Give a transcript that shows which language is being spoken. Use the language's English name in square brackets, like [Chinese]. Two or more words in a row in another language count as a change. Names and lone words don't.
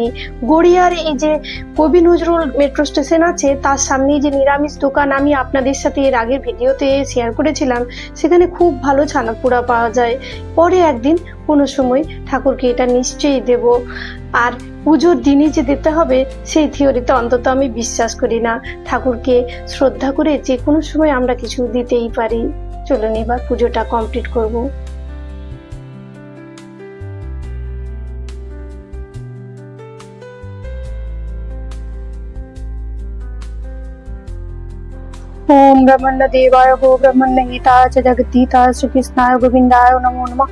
[Bangla] গড়িয়ার এই যে কবি নজরুল মেট্রো স্টেশন আছে, তার সামনেই যে নিরামিষ দোকান আমি আপনাদের সাথে এর আগের ভিডিওতে শেয়ার করেছিলাম, সেখানে খুব ভালো ছানা পোড়া পাওয়া যায়। পরে একদিন কোনো সময় ঠাকুরকে এটা নিশ্চয়ই দেব। আর পুজোর দিনই যে দিতে হবে সেই থিওরিতে অন্তত আমি বিশ্বাস করি না। ঠাকুরকে শ্রদ্ধা করে যে কোনো সময় আমরা কিছু দিতেই পারি। চলুন এবার পুজোটা কমপ্লিট করব। [Sanskrit] ओम ब्रह्मण्य देवाय गो ब्रह्मण्य हिताय च जगद्धिताय श्री कृष्णाय गोविंदाय नमो नमः।